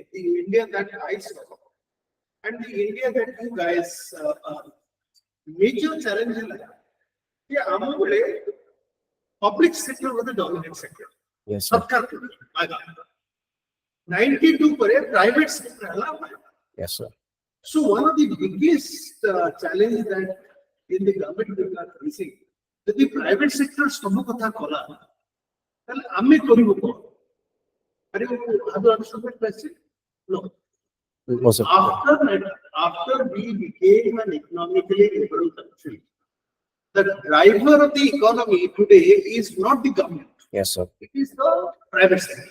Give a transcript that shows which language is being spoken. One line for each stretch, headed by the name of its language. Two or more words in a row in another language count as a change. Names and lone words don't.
English: The India that I saw and the India that you guys major challenge is public sector was the dominant sector. yes, sir. 92 private sector. Yes, sir. So one of the biggest challenge that in the government we are facing, that the private sector
Odia: ସବୁ କଥା କଲା, ତାହେଲେ ଆମେ କରିବୁ କଣ?
English: Have you understood that question? No. No, sir. After we became an economically liberal country, the driver of the economy today is not the government. Yes, sir. It is the private sector.